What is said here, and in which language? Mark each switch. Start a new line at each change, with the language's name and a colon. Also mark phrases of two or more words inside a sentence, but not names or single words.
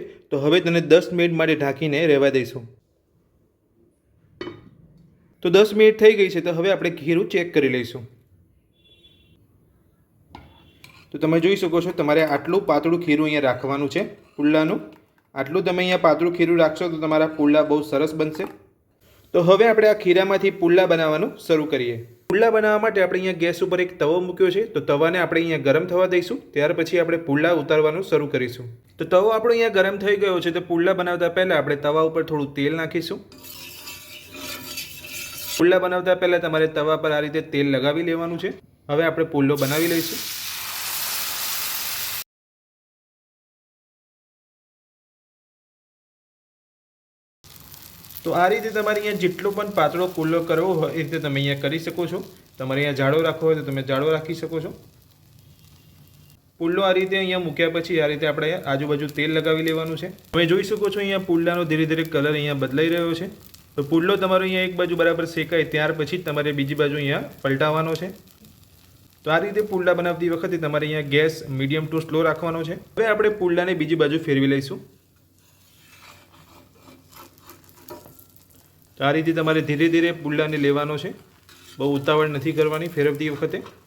Gujarati: તો હવે તેને 10 મિનિટ માટે ઢાંકીને રહેવા દઈશું। તો 10 મિનિટ થઈ ગઈ છે। તો હવે આપણે ખીરું ચેક કરી લઈશું। તો તમે જોઈ શકો છો તમારે આટલું પાતળું ખીરું અહીંયા રાખવાનું છે પુલ્લાનું। આટલું તમે અહીંયા પાતળું ખીરું રાખશો તો તમારા પુલ્લા બહુ સરસ બનશે। તો હવે આપણે આ ખીરામાંથી પુલ્લા બનાવવાનું શરૂં કરીએ। પુલ્લા બનાવવા માટે આપણે અહીંયા ગેસ ઉપર એક તવો મૂક્યો છે। તો તવાને આપણે અહીંયા ગરમ થવા દઈશું, ત્યાર પછી આપણે પુલ્લા ઉતારવાનું શરૂં કરીશું। તો તવો આપણો અહીંયા ગરમ થઈ ગયો છે। તો પુલ્લા બનાવતા પહેલા આપણે તવા ઉપર થોડું તેલ નાખીશું। પુલ્લા બનાવતા પહેલા તમારે તવા પર આ રીતે તેલ લગાવી લેવાનું છે। હવે આપણે પુલ્લો બનાવી લઈશું। તો આ રીતે તમારે અહીંયા જેટલો પણ પાતળો પુલ્લો કરવો હોય એ રીતે તમે અહીંયા કરી શકો છો। તમારે અહીંયા જાડો રાખવો હોય તો તમે જાડો રાખી શકો છો। પુલ્લો આ રીતે અહીંયા મૂક્યા પછી આ રીતે આપણે આજુબાજુ તેલ લગાવી લેવાનું છે। તમે જોઈ શકો છો અહીંયા પુલ્લાનો ધીરે ધીરે કલર અહીંયા બદલાઈ રહ્યો છે। તો પુલ્લો તમારો અહીંયા એક બાજુ બરાબર શેકાય ત્યાર પછી તમારે બીજી બાજુ અહીંયા પલટાવવાનો છે। તો આ રીતે પુલ્લા બનાવતી વખતે તમારે અહીંયા ગેસ
English: medium to slow
Gujarati: રાખવાનો છે। હવે આપણે પુલ્લાને બીજી બાજુ ફેરવી લઈશું। તો આ રીતે તમારે ધીરે ધીરે પુલ્લાને લેવાનો છે, બહુ ઉતાવળ નથી કરવાની ફેરવતી વખતે।